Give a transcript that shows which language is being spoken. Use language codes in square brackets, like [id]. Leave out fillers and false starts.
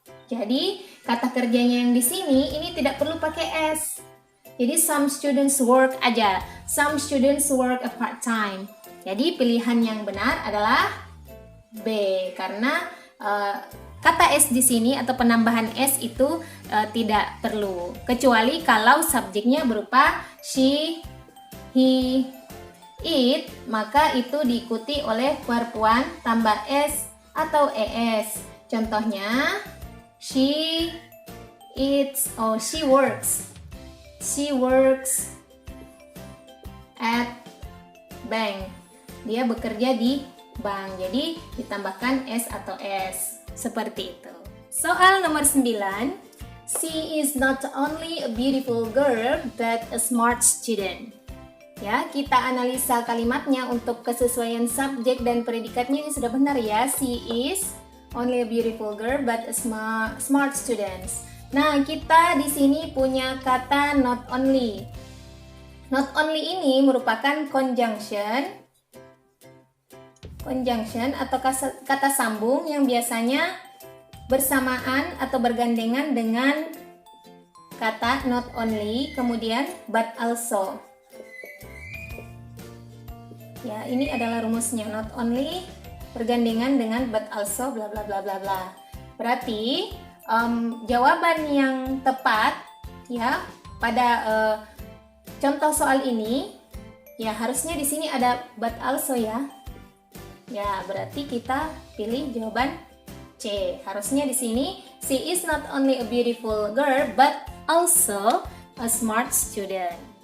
[id] Jadi kata kerjanya yang di sini ini tidak perlu pakai s. Jadi [en] some students work [id] aja. [en] Some students work a part-time. [id] Jadi pilihan yang benar adalah B, karena kata s di sini atau penambahan s itu tidak perlu, kecuali kalau subjeknya berupa she, he, it, maka itu diikuti oleh verb 1 tambah s atau es. Contohnya [en] she eats or she works. She works at bank. [id] Dia bekerja di bank. Jadi ditambahkan s atau s. Seperti itu. Soal nomor 9. [en] She is not only a beautiful girl but a smart student. [id] Ya, kita analisa kalimatnya untuk kesesuaian subjek dan predikatnya ini sudah benar ya. [en] She is only a beautiful girl but a smart student. [id] Nah, kita di sini punya kata not only. Not only ini merupakan conjunction atau kata sambung yang biasanya bersamaan atau bergandengan dengan kata not only, kemudian but also. Ya, ini adalah rumusnya, not only bergandengan dengan but also bla bla bla bla bla. Berarti jawaban yang tepat ya pada contoh soal ini ya harusnya di sini ada but also ya. Ya, berarti kita pilih jawaban C. Harusnya di sini [en] she is not only a beautiful girl but also a smart student.